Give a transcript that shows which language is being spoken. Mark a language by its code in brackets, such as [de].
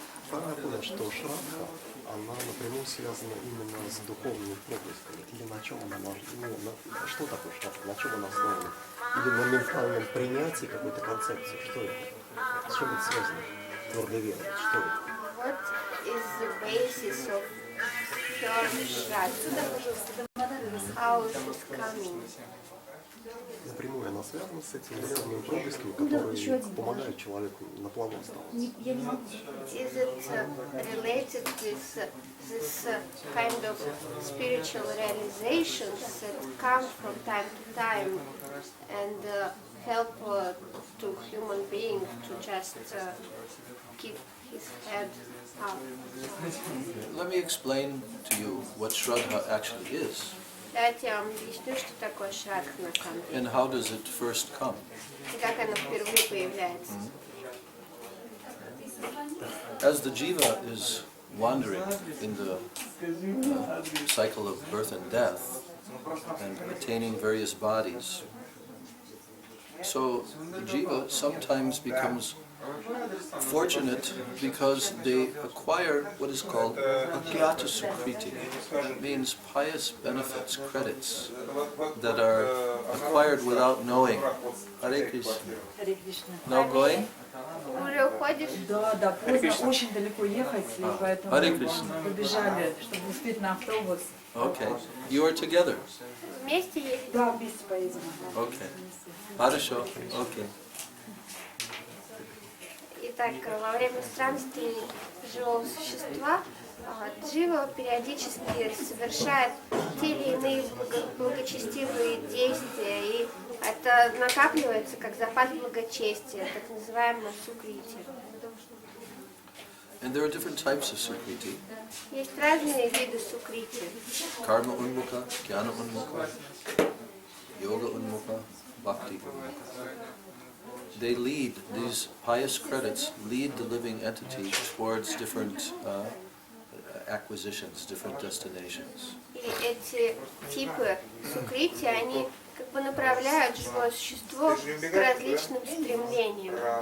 [ru] Правильно я понял, что шрадха, она напрямую связана именно с духовными проблесками? Или на чем она может, что такое шрадха, на чем она основана? Или на ментальном принятии какой-то концепции? Что это? С чем это связано? Твердая вера, что это? [en] What is the basis of your Shraddha? How it is coming? [ru] Напрямую она связана с этими духовными проблесками, которые помогают человеку на плаву оставаться. [en] Is it related with this kind of spiritual realizations that come from time to time and help to human being to just keep his head up? Let me explain to you what Shraddha actually is [ru] Давайте я вам объясню, что такое шрадха на самом деле. [en] and how does it first come. [ru] И как она впервые появляется. [en] As the jiva is wandering in the cycle of birth and death and attaining various bodies, so the jiva sometimes becomes fortunate because they acquire what is called agyata sukriti. It means pious benefits, credits that are acquired without knowing. [sa] Hare Krishna. Харе Кришна. [en] Now going? [ru] Уже уходишь? Да, поздно, очень далеко ехать, и поэтому [sa] Харе Кришна. [ru] побежали, чтобы успеть на автобус. [en] Okay. You are together. [ru] Вместе едем? Да, вместе поедем. [en] Okay. [ru] Хорошо. [en] Okay. [ru] Итак, во время странствий живого существа джива периодически совершает те или иные благочестивые действия, и это накапливается как запас благочестия, так называемое сукрити. [en] And there are different types of sukriti. [ru] Есть разные виды сукрити. [sa] Karma unmukha, jnana unmukha, yoga unmukha, bhakti unmukha. [en] They lead, these pious credits lead the living entity towards different acquisitions, different destinations. [ru] И эти типы сукрити, они как бы направляют живое существо к различным стремлениям.